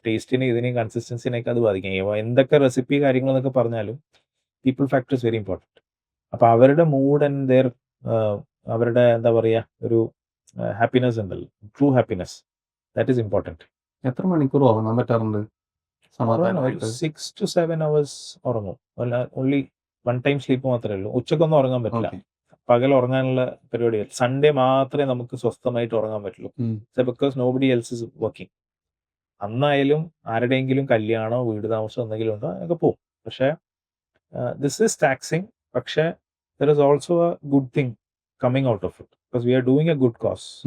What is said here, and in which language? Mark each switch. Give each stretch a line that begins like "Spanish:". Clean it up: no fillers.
Malayalam: ടേസ്റ്റിനെ ഇതിനെയും കൺസിസ്റ്റൻസിനെയൊക്കെ അത് ബാധിക്കും. എന്തൊക്കെ റെസിപ്പി കാര്യങ്ങളെന്നൊക്കെ പറഞ്ഞാലും
English: People factor is very important.
Malayalam: അപ്പോൾ അവരുടെ മൂഡ് ആൻഡ് ദെയർ അവരുടെ എന്താ പറയുക ഒരു ഹാപ്പിനെസ് ഉണ്ടല്ലോ, true happiness,
English: That is important.
Malayalam: എത്ര മണിക്കൂർ ഉറങ്ങാൻ പറ്റാറുണ്ട് സമാധാനമായിട്ട്? 6 to 7 hours ഉറങ്ങും. ഓൺലി 1 time സ്ലീപ്പ് മാത്രമേ ഉള്ളൂ. ഉച്ചക്കൊന്നും ഉറങ്ങാൻ പറ്റില്ല.
English: Okay.
Malayalam: പകൽ ഉറങ്ങാനുള്ള പരിപാടികൾ. സൺഡേ മാത്രമേ നമുക്ക് സ്വസ്ഥമായിട്ട് ഉറങ്ങാൻ പറ്റുള്ളൂ.
English: Because nobody else is working.
Malayalam: അന്നായാലും ആരുടെയെങ്കിലും കല്യാണമോ വീട് താമസം എന്തെങ്കിലും ഉണ്ടോ ഒക്കെ പോകും.
English: പക്ഷേ this is taxing. പക്ഷേ there is also a good thing coming out of it, because we are doing a good cause.